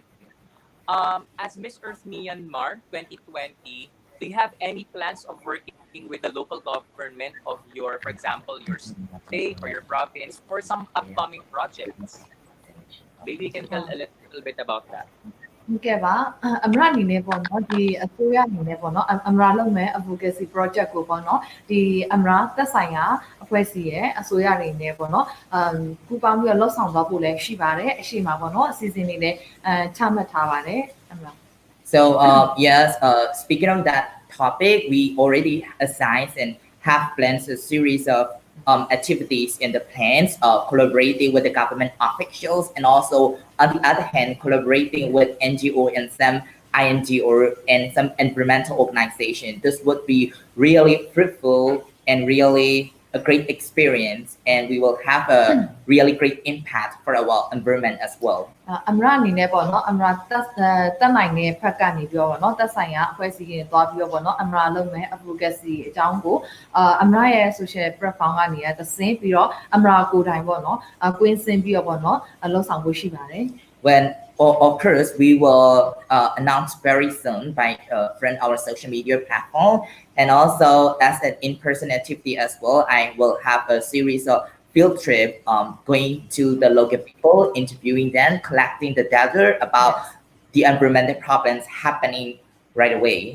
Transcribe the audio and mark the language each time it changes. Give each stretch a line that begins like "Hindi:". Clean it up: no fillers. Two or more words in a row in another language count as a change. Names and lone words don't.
English: As Miss Earth Myanmar 2020, do you have any plans of working with the local government of your, for example, your state or your province for some upcoming projects? Maybe you can tell a little bit about that.
Burmese: ဟုတ်ကဲ့ပါအမရအနေနဲ့ပေါ့နော်ဒီအစိုးရအနေနဲ့ပေါ့နော်အမရလုပ်မဲ့
English: advocacy project
Burmese: ကိုပေါ့နော်ဒီအမရသက်ဆိုင်ရာအဖွဲ့အစည်းရဲ့အစိုးရတွေနဲ့ပေါ့နော်ပူးပေါင်းပြီးတော့လှုပ်ဆောင်သွားဖို့လည်းရှိပါတယ်အရှိမှာပေါ့နော်အစီအစဉ်တွေလည်းချမှတ်ထားပါတယ်အမရ
English: So yes, speaking of that topic, we already assigned and have planned a series of activities in the plans, collaborating with the government officials, and also on the other hand, collaborating with NGO and some INGO and some environmental organization. This would be really fruitful and really a great experience, and we will have a really great impact for our environment as well.
Burmese: အမရအနေနဲ့ပေါ့နော်အမရတက်နိုင်တဲ့ဖက်ကနေပြောပေါ့နော်တက်ဆိုင်ရာအဖွဲ့အစည်းတွေသွားပြီးတော့ပေါ့နော်အမရလုပ်မဲ့ advocacy အကြောင်းကိုအမရရဲ့
English: social platform
Burmese: ကနေသစင်းပြီးတော့အမရကိုယ်တိုင်ပေါ့နော်ကွင်းစင်းပြီးတော့ပေါ့နော်လှုပ်ဆောင်ဖို့ရှိပါတယ်
English: when of course we will announce very soon by friend our social media platform, and also as an in-person activity as well. I will have a series of field trip going to the local people, interviewing them, collecting the data about the environmental problems happening right away.